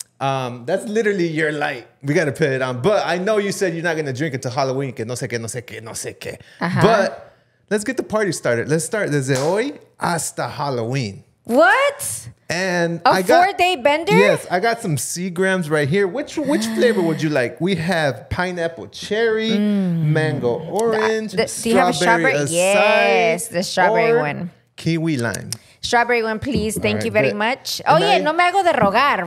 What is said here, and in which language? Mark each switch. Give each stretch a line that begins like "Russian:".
English: But that's literally your light. We got to put it on. But I know you said you're not going to drink until Halloween.
Spanish: Que no sé qué.
English: But let's get the party started. Let's start
Spanish: desde hoy hasta Halloween.
English: What? And I got 4-day bender? Yes, I got some Seagrams right here. Which flavor would you like? We have pineapple cherry, mango orange, do you have a strawberry? Acai, Yes, the strawberry one. Kiwi lime. Strawberry one, please. Thank you very much. Oh, yeah,
Spanish: no me hago de rogar.